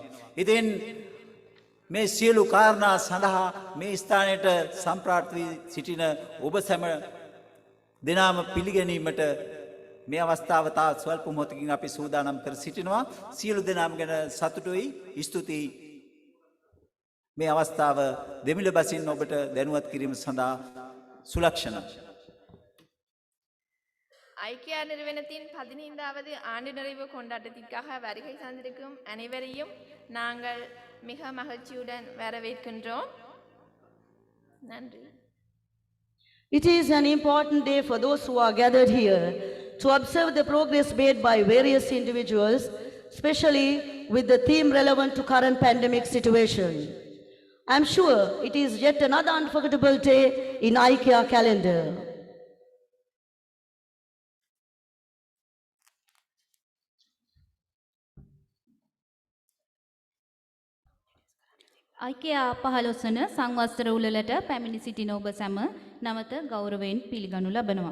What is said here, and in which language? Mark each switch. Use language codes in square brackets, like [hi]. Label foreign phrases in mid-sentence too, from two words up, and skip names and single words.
[si] ඉතින් මේ සියලු කාරණා සඳහා මේ ස්ථානයට සම්ප්‍රාර්ථ වී සිටින ඔබ සැම දෙනාම පිළිගැනීමට මේ අවස්ථාව තා ස්වල්ප මොහොතකින් අපි සූදානම් කර සිටිනවා. සියලු දෙනාම ගැන සතුටුයි, ස්තුතියි. මේ අවස්ථාව දෙමිළ බසින් ඔබට දැනුවත් කිරීම සඳහා සුලක්ෂණ. [ta] ஐக்கியா நிறுவனத்தின் 15வது ஆண்டு நிறைவு கொண்டாட்டத்திற்காக வருகை தந்திருக்கும் அனைவரையும் நாங்கள் மிக மகிழ்ச்சியுடன் வரவேற்கின்றோம். நன்றி. [en] It is an important day for those who are gathered here to observe the progress made by various individuals, especially with the theme relevant to current pandemic situation. I am sure it is yet another unforgettable day in IKEA calendar. [si] IKEA 15 වන සංවත්සර උළෙලට පැමිණි සිටින ඔබ සැම නැවත ගෞරවයෙන් පිළිගනු ලබනවා.